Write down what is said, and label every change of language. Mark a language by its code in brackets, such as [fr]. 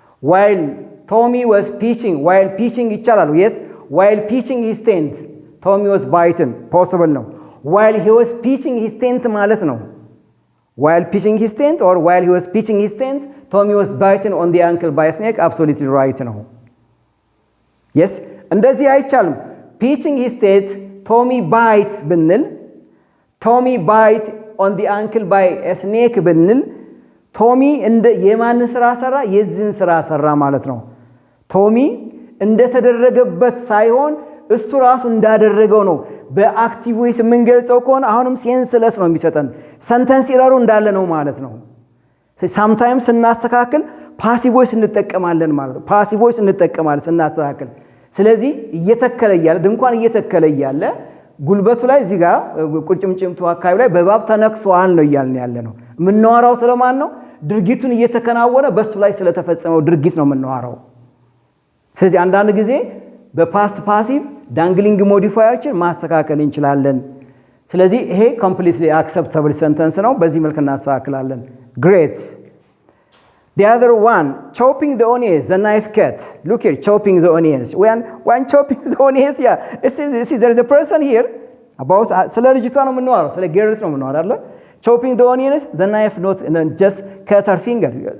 [en] While Tommy was pitching [am] ይቻላል። [en] yes, while pitching his tent, Tommy was bitten, possible ነው። while he was pitching his tent ማለት ነው። while pitching his tent or while he was pitching his tent, Tommy was bitten on the ankle by a snake. Absolutely right ነው። yes, [am] እንደዚህ አይቻልም። [en] pitching his tent, Tommy bites ብንል Tommy bite on the ankle by a snake [am] ብንል ቶሚ እንደ የማን ስራ ሰራ? የዚህን ስራ ሰራ ማለት ነው። ቶሚ እንደተደረገበት ሳይሆን እሱ ራሱ እንዳደረገው ነው። በአክቲቭ ዌይስ የምንገልጸው ከሆነ አሁንም ሴንስለስ ነው የሚሰጠን። ሰንተንስ ኢረሩ እንዳለ ነው ማለት ነው። ሳምታይምስ ስናስተካክል ፓሲቭ ቮይስ እንጠቀማለን ማለት ነው። ፓሲቭ ቮይስ እንጠቀማለን ስናስተካክል። ስለዚህ እየተከለ ያለ ድንኳን እየተከለ ያለ ጉልበቱ ላይ እዚህ ጋር ቁርጭምጭምቱ አካባቢ ላይ በባብ ተነክሷል ነው እያልን ያለ ነው። ምንዋራው ስለማን ነው? ድርጊቱን እየተከናወነ በሱ ላይ ስለተፈጸመው ድርጊት ነው ምንዋራው። ስለዚህ አንዳንድ ጊዜ በፓስት ፓሲቭ ዳንግሊንግ ሞዲፋየሮችን ማስተካከል እንችላለን። ስለዚህ ይሄ ኮምፕሊትሊ አክሰፕታብል ሰንተንስ ነው። በዚህ መልኩ እናስተካክላለን። great. [en] The other one, chopping the onions, the knife cut. Look here, chopping the onions. When chopping the onions, yeah, see there is a person here about [am] ስለ ልጅቷ ነው የምንዋረው፣ ስለ [en] girls [am] ነው የምንዋረው አይደል? [en] Chopping the onions, the knife not just cut her finger.